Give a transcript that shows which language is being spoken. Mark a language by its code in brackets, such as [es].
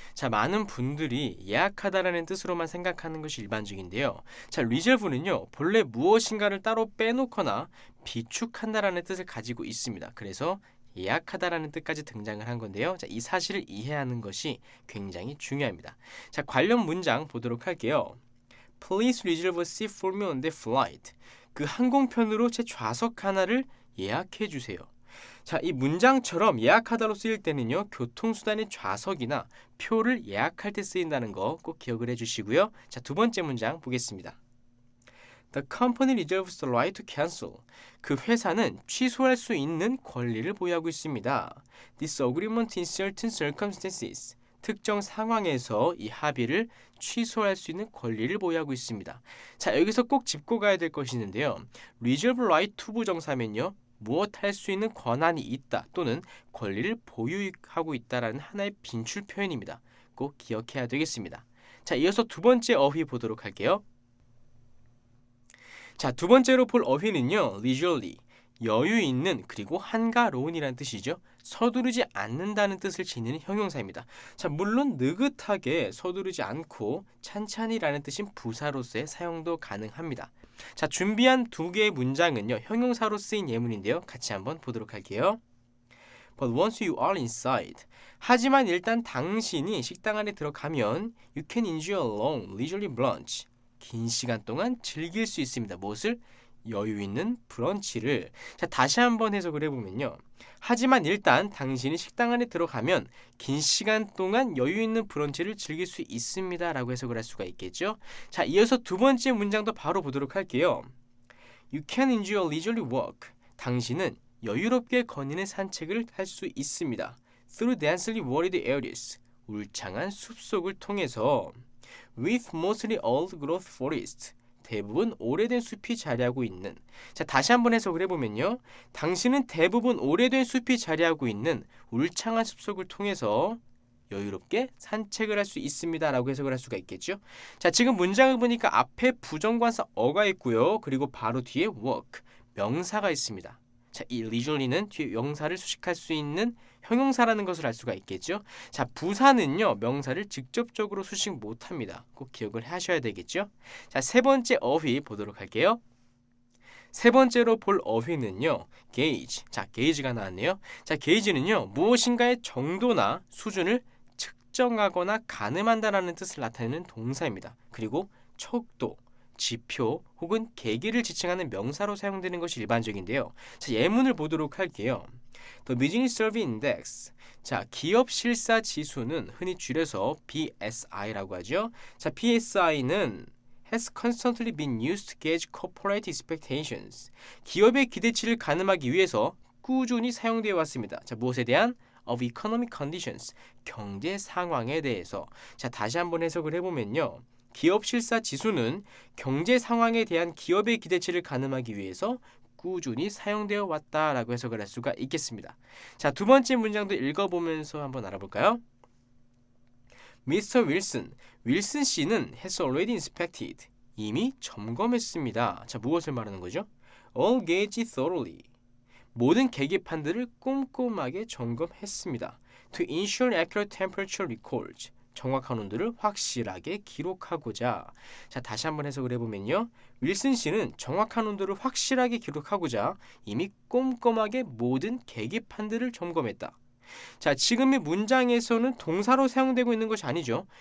[ko] 자, 많은 분들이 예약하다라는 뜻으로만 생각하는 것이 일반적인데요. 자, reserve는요, 본래 무엇인가를 따로 빼놓거나 비축한다라는 뜻을 가지고 있습니다. 그래서 예약하다라는 뜻까지 등장을 한 건데요. 자, 이 사실을 이해하는 것이 굉장히 중요합니다. 자, 관련 문장 보도록 할게요. [en] Please reserve a seat for me on the flight. [ko] 그 항공편으로 제 좌석 하나를 예약해 주세요. 자, 이 문장처럼 예약하다로 쓰일 때는요, 교통수단의 좌석이나 표를 예약할 때 쓰인다는 거 꼭 기억을 해주시고요. 자, 두 번째 문장 보겠습니다. [en] The company reserves the right to cancel. [ko] 그 회사는 취소할 수 있는 권리를 보유하고 있습니다. [en] This agreement in certain circumstances. [ko] 특정 상황에서 이 합의를 취소할 수 있는 권리를 보유하고 있습니다. 자, 여기서 꼭 짚고 가야 될 것이 있는데요. reserve right to 부정사면요, 무엇 할 수 있는 권한이 있다 또는 권리를 보유하고 있다라는 하나의 빈출 표현입니다. 꼭 기억해야 되겠습니다. 자, 이어서 두 번째 어휘 보도록 할게요. 자, 두 번째로 볼 어휘는요, leisurely, 여유 있는 그리고 한가로운이라는 뜻이죠. 서두르지 않는다는 뜻을 지니는 형용사입니다. 자, 물론 느긋하게 서두르지 않고 찬찬히라는 뜻인 부사로서의 사용도 가능합니다. 자, 준비한 두 개의 문장은요, 형용사로 쓰인 예문인데요. 같이 한번 보도록 할게요. [en] But once you are inside. [ko] 하지만 일단 당신이 식당 안에 들어가면 [en] you can enjoy a long, leisurely brunch. [ko] 긴 시간 동안 즐길 수 있습니다. 무엇을? 여유 있는 브런치를. 자, 다시 한번 해석을 해보면요. 하지만 일단 당신이 식당 안에 들어가면 긴 시간 동안 여유 있는 브런치를 즐길 수 있습니다. 라고 해석을 할 수가 있겠죠. 자, 이어서 두 번째 문장도 바로 보도록 할게요. [en] You can enjoy a leisurely walk. [ko] 당신은 여유롭게 거니는 산책을 할 수 있습니다. [en] Through densely wooded areas. [ko] 울창한 숲속을 통해서 [en] with mostly old growth forest. [ko] 대부분 오래된 숲이 자리하고 있는. 자, 다시 한번 해석을 해보면요. 당신은 대부분 오래된 숲이 자리하고 있는 울창한 숲속을 통해서 여유롭게 산책을 할 수 있습니다. 라고 해석을 할 수가 있겠죠. 자, 지금 문장을 보니까 앞에 부정관사 어가 있고요. 그리고 바로 뒤에 work, 명사가 있습니다. 자, 이 leisurely는 뒤에 명사를 수식할 수 있는 형용사라는 것을 알 수가 있겠죠. 자, 부사는요, 명사를 직접적으로 수식 못합니다. 꼭 기억을 하셔야 되겠죠. 자, 세 번째 어휘 보도록 할게요. 세 번째로 볼 어휘는요, gauge. 자, gauge가 나왔네요. 자, gauge는요, 무엇인가의 정도나 수준을 측정하거나 가늠한다라는 뜻을 나타내는 동사입니다. 그리고 척도, 지표 혹은 계기를 지칭하는 명사로 사용되는 것이 일반적인데요. 자, 예문을 보도록 할게요. [en] The Business Service Index. [ko] 자, 기업 실사 지수는 흔히 줄여서 BSI라고 하죠. [en] 자, BSI는 has constantly been used to gauge corporate expectations. [ko] 기업의 기대치를 가늠하기 위해서 꾸준히 사용되어 왔습니다. 자, 무엇에 대한? [en] of economic conditions. [ko] 경제 상황에 대해서. 자, 다시 한번 해석을 해보면요. 기업 실사 지수는 경제 상황에 대한 기업의 기대치를 가늠하기 위해서 꾸준히 사용되어 왔다라고 해석을 할 수가 있겠습니다. 자, 두 번째 문장도 읽어보면서 한번 알아볼까요? [en] Mr. Wilson, [ko] 윌슨 씨는 [en] has already inspected. [ko] 이미 점검했습니다. 자, 무엇을 말하는 거죠? [en] All gauge thoroughly. [ko] 모든 계기판들을 꼼꼼하게 점검했습니다. [en] To ensure accurate temperature records. [ko] 정확한 온도를 확실하게 기록하고자. 자, 다시 한번 해석을 해보면요. 윌슨 씨는 정확한 온도를 확실하게 기록하고자 이미 꼼꼼하게 모든 계기판들을 점검했다. 자, 지금의 문장에서는 동사로 사용되고 있는 것이 아니죠.